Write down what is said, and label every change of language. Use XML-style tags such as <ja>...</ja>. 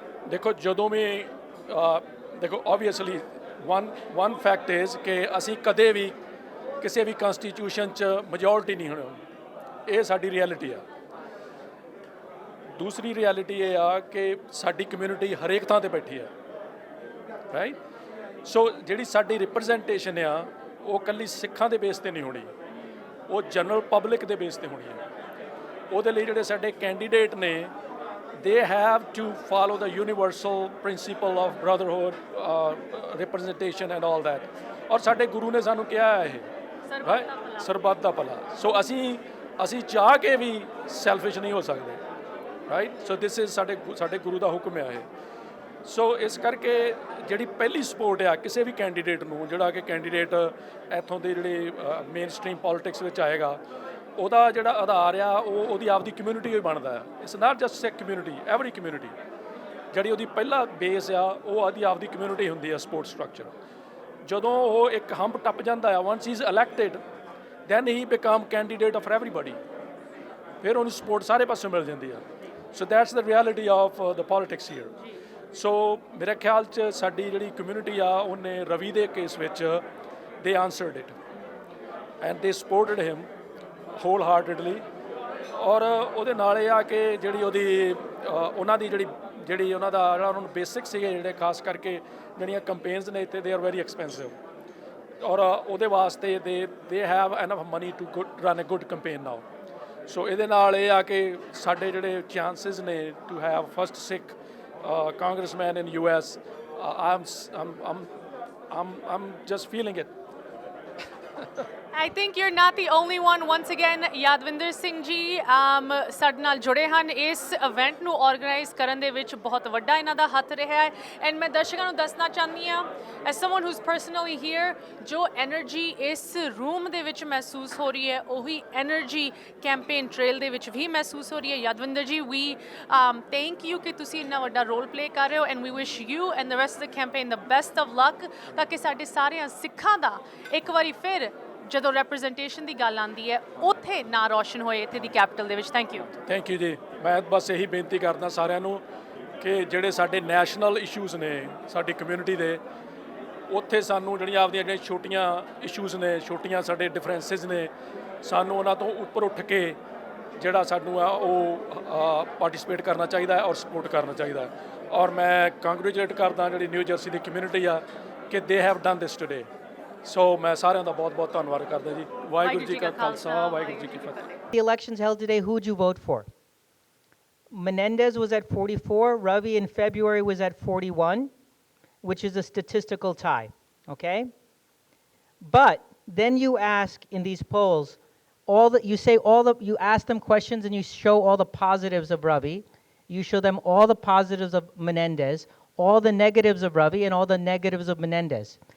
<pa>ਦੇਖੋ, ਜਦੋਂ ਵੀ ਦੇਖੋ ਓਬਵੀਅਸਲੀ ਵਨ ਫੈਕਟ ਇਜ਼ ਕਿ ਅਸੀਂ ਕਦੇ ਵੀ ਕਿਸੇ ਵੀ ਕੰਸਟੀਟਿਊਸ਼ਨ 'ਚ ਮੈਜੋਰਟੀ ਨਹੀਂ ਹੋਣਾ, ਇਹ ਸਾਡੀ ਰਿਐਲਿਟੀ ਆ। ਦੂਸਰੀ ਰਿਐਲਿਟੀ ਇਹ ਆ ਕਿ ਸਾਡੀ ਕਮਿਊਨਿਟੀ ਹਰੇਕ ਥਾਂ ਤੇ ਬੈਠੀ ਆ, ਰਾਈਟ। ਸੋ ਜਿਹੜੀ ਸਾਡੀ ਰਿਪਰੈਜ਼ੈਂਟੇਸ਼ਨ ਆ ਉਹ ਇਕੱਲੀ ਸਿੱਖਾਂ ਦੇ ਬੇਸ ਤੇ ਨਹੀਂ ਹੋਣੀ, ਉਹ ਜਨਰਲ ਪਬਲਿਕ ਦੇ ਬੇਸ ਤੇ ਹੋਣੀ ਹੈ। ਉਹਦੇ ਲਈ ਜਿਹੜੇ ਸਾਡੇ ਕੈਂਡੀਡੇਟ ਨੇ</pa> <en>they have to follow the universal principle of brotherhood, representation and all that.</en> <pa>ਔਰ ਸਾਡੇ ਗੁਰੂ ਨੇ ਸਾਨੂੰ ਕਿਹਾ ਹੈ ਇਹ ਸਰਬੱਤ ਦਾ ਭਲਾ। ਸੋ ਅਸੀਂ ਚਾਹ ਕੇ ਵੀ ਸੈਲਫਿਸ਼ ਨਹੀਂ ਹੋ ਸਕਦੇ, ਰਾਈਟ। ਸੋ ਦਿਸ ਇਜ਼ ਸਾਡੇ ਗੁਰੂ ਦਾ ਹੁਕਮ ਹੈ ਇਹ। ਸੋ ਇਸ ਕਰਕੇ ਜਿਹੜੀ ਪਹਿਲੀ ਸਪੋਰਟ ਆ ਕਿਸੇ ਵੀ ਕੈਂਡੀਡੇਟ ਨੂੰ, ਜਿਹੜਾ ਕਿ ਕੈਂਡੀਡੇਟ ਇੱਥੋਂ ਦੇ ਜਿਹੜੇ ਮੇਨ ਸਟ੍ਰੀਮ ਪੋਲੀਟਿਕਸ ਵਿੱਚ ਆਏਗਾ, ਉਹਦਾ ਜਿਹੜਾ ਆਧਾਰ ਆ ਉਹਦੀ ਆਪਦੀ ਕਮਿਊਨਿਟੀ ਹੀ ਬਣਦਾ ਹੈ। It's not just Sikh community, every community ਜਿਹੜੀ ਉਹਦੀ ਪਹਿਲਾ ਬੇਸ ਆ ਉਹ ਉਹਦੀ ਆਪਦੀ ਕਮਿਊਨਿਟੀ ਹੁੰਦੀ ਆ, ਸਪੋਰਟ ਸਟਰਕਚਰ। ਜਦੋਂ ਉਹ ਇੱਕ ਹੰਪ ਟੱਪ ਜਾਂਦਾ ਆ,</pa> <en>once he is elected, then he become candidate of everybody,</en> <pa>ਫਿਰ ਉਹਨੂੰ ਸਪੋਰਟ ਸਾਰੇ ਪਾਸੋਂ ਮਿਲ ਜਾਂਦੀ ਆ।</pa> <en>So that's the reality of the politics here.</en> <pa>So ਮੇਰੇ ਖਿਆਲ 'ਚ ਸਾਡੀ ਜਿਹੜੀ ਕਮਿਊਨਿਟੀ ਆ ਉਹਨੇ ਰਵੀ ਦੇ ਕੇਸ ਵਿੱਚ</pa> <en>they answered it and they supported him wholeheartedly.</en> <pa>ਔਰ ਉਹਦੇ ਨਾਲ ਇਹ ਆ ਕਿ ਜਿਹੜੀ ਉਹਦੀ ਉਹਨਾਂ ਦੀ ਜਿਹੜੀ ਉਹਨਾਂ ਦਾ ਜਿਹੜਾ ਉਹਨਾਂ ਨੂੰ ਬੇਸਿਕ ਸੀਗੇ ਜਿਹੜੇ ਖਾਸ ਕਰਕੇ ਜਿਹੜੀਆਂ ਕੰਪੇਨਸ ਨੇ ਇੱਥੇ ਦੇ ਆਰ ਵੈਰੀ ਐਕਸਪੈਂਸਿਵ ਔਰ ਉਹਦੇ ਵਾਸਤੇ</pa> <en>They have enough money to run a good campaign now.</en> <pa>ਸੋ ਇਹਦੇ ਨਾਲ ਇਹ ਆ ਕਿ ਸਾਡੇ ਜਿਹੜੇ ਚਾਂਸਿਸ ਨੇ to</pa> <en>Have first Sikh congressman in US, I'm just feeling it. I think you're not the only one. Once again, Yadwinder Singh ji</en> <pa>ਸਾਡੇ ਨਾਲ ਜੁੜੇ ਹਨ. ਇਸ ਇਵੈਂਟ ਨੂੰ ਆਰਗੇਨਾਈਜ਼ ਕਰਨ ਦੇ ਵਿੱਚ ਬਹੁਤ ਵੱਡਾ ਇਹਨਾਂ ਦਾ ਹੱਥ ਰਿਹਾ ਹੈ ਐਂਡ ਮੈਂ ਦਰਸ਼ਕਾਂ ਨੂੰ ਦੱਸਣਾ ਚਾਹੁੰਦੀ ਹਾਂ</pa> <en>as someone who's personally here</en> <pa>ਜੋ ਐਨਰਜੀ ਇਸ ਰੂਮ ਦੇ ਵਿੱਚ ਮਹਿਸੂਸ ਹੋ ਰਹੀ ਹੈ ਉਹੀ ਐਨਰਜੀ ਕੈਂਪੇਨ ਟ੍ਰੇਲ ਦੇ ਵਿੱਚ ਵੀ ਮਹਿਸੂਸ ਹੋ ਰਹੀ ਹੈ. ਯਾਦਵਿੰਦਰ ਜੀ ਵੀ ਥੈਂਕ ਯੂ ਕਿ ਤੁਸੀਂ ਇੰਨਾ ਵੱਡਾ ਰੋਲ ਪਲੇ ਕਰ ਰਹੇ ਹੋ</pa> <en>and we wish you and the rest of the campaign the best of luck</en> <pa>ਤਾਂ ਕਿ ਸਾਡੇ ਸਾਰਿਆਂ ਸਿੱਖਾਂ ਦਾ ਇੱਕ ਵਾਰੀ ਫਿਰ ਜਦੋਂ ਰੈਪਰੈਜ਼ੈਂਟੇਸ਼ਨ ਦੀ ਗੱਲ ਆਉਂਦੀ ਹੈ ਉੱਥੇ ਨਾਂ ਰੋਸ਼ਨ ਹੋਏ ਇੱਥੇ ਦੀ ਕੈਪੀਟਲ ਦੇ ਵਿੱਚ. ਥੈਂਕ ਯੂ ਜੀ. ਮੈਂ ਬਸ ਇਹੀ ਬੇਨਤੀ ਕਰਦਾ ਸਾਰਿਆਂ ਨੂੰ ਕਿ ਜਿਹੜੇ ਸਾਡੇ ਨੈਸ਼ਨਲ ਇਸ਼ੂਜ਼ ਨੇ ਸਾਡੀ ਕਮਿਊਨਿਟੀ ਦੇ ਉੱਥੇ ਸਾਨੂੰ ਜਿਹੜੀਆਂ ਆਪਦੀਆਂ ਜਿਹੜੀਆਂ ਛੋਟੀਆਂ ਇਸ਼ੂਜ਼ ਨੇ ਛੋਟੀਆਂ ਸਾਡੇ ਡਿਫਰੈਂਸਿਸ ਨੇ ਸਾਨੂੰ ਉਹਨਾਂ ਤੋਂ ਉੱਪਰ ਉੱਠ ਕੇ ਜਿਹੜਾ ਸਾਨੂੰ ਆ ਉਹ ਪਾਰਟਿਸਿਪੇਟ ਕਰਨਾ ਚਾਹੀਦਾ ਹੈ ਔਰ ਸਪੋਰਟ ਕਰਨਾ ਚਾਹੀਦਾ ਹੈ. ਔਰ ਮੈਂ ਕੰਗ੍ਰੈਚੁਲੇਟ ਕਰਦਾ ਜਿਹੜੀ ਨਿਊ ਜਰਸੀ ਦੀ ਕਮਿਊਨਿਟੀ ਆ ਕਿ</pa> <en>They have done this today.</en> <pa>ਸੋ ਮੈਂ ਸਾਰਿਆਂ ਦਾ ਬਹੁਤ ਬਹੁਤ ਧੰਨਵਾਦ ਕਰਦਾ ਜੀ. ਵਾਹਿਗੁਰੂ ਜੀ ਕਾ ਖਾਲਸਾ ਵਾਹਿਗੁਰੂ ਜੀ ਕੀ ਫਤਿਹ.</pa> <en>The elections held today, who'd you vote for? Menendez was at 44, Ravi in February was at 41, which is a statistical tie, okay? But then you ask in these polls, you ask them questions and you show all the positives of Ravi, you show them all the positives of Menendez, all the negatives of Ravi and all the negatives of Menendez.</en>